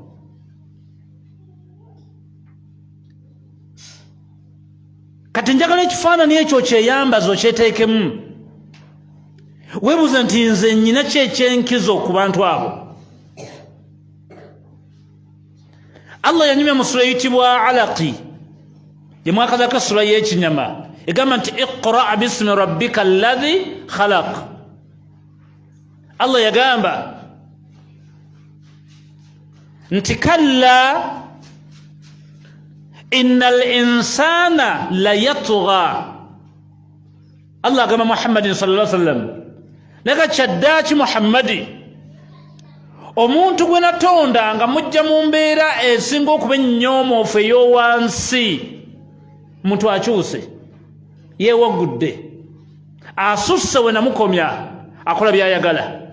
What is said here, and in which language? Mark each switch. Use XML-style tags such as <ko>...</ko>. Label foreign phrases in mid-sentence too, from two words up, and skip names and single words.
<lg>Kati njagala ekifaananyi ekyo kyeyambaza okyeteekemu, weebuuza nti nze nnyina ki ekyenkizo ku bantu abo. Allah yanyumya mu sura eyitibwa Alaqi, gye mwakazako sura y'ekinyama, egamba nti</lg> <ar>اقرأ باسم ربك الذي خلق.</ar> <lg>Allah yagamba nti</lg> <ar>كلا إن الإنسان ليطغى.</ar> <lg>Allah agamba Muhammadin</lg> <ar>صلى الله عليه وسلم,</ar> <lg>neka kyaddaaki Muhammadi, omuntu gwe natonda nga mujja mu mbeera esinga okuba ennyomoofu ey'owansi, muntu akyuse, yeewagudde, asusse we namukomya, akola by'ayagala.</lg>